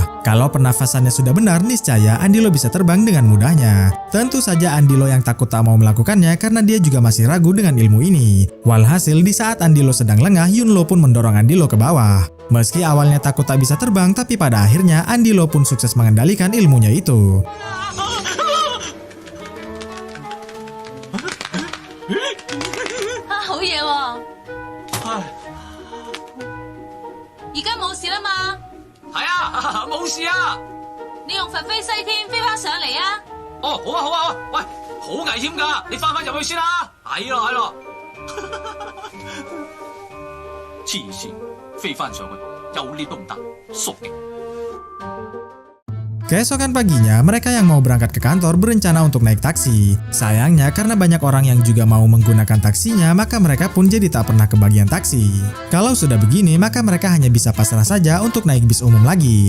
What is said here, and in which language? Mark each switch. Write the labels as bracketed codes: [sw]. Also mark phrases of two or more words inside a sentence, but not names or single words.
[id] Kalau pernafasannya sudah benar, niscaya Andilo bisa terbang dengan mudahnya. Tentu saja Andilo yang takut tak mau melakukannya karena dia juga masih ragu dengan ilmu ini. Walhasil di saat Andilo sedang lengah, Yunlo pun mendorong Andilo ke bawah. Meski awalnya takut tak bisa terbang, tapi pada akhirnya Andy Lau pun sukses mengendalikan ilmunya itu. [yue] 好嘢喎！而家冇事啦嘛？係啊，冇事啊。你用佛飛西天飛翻上嚟啊！哦，好啊，好啊，喂，好危險㗎，你翻入去先啦。係咯，係咯。黐線，飛翻上去，有 lift 都唔得，傻嘅。 [id] Keesokan paginya, mereka yang mau berangkat ke kantor berencana untuk naik taksi. Sayangnya, karena banyak orang yang juga mau menggunakan taksinya, maka mereka pun jadi tak pernah kebagian taksi. Kalau sudah begini, maka mereka hanya bisa pasrah saja untuk naik bis umum lagi.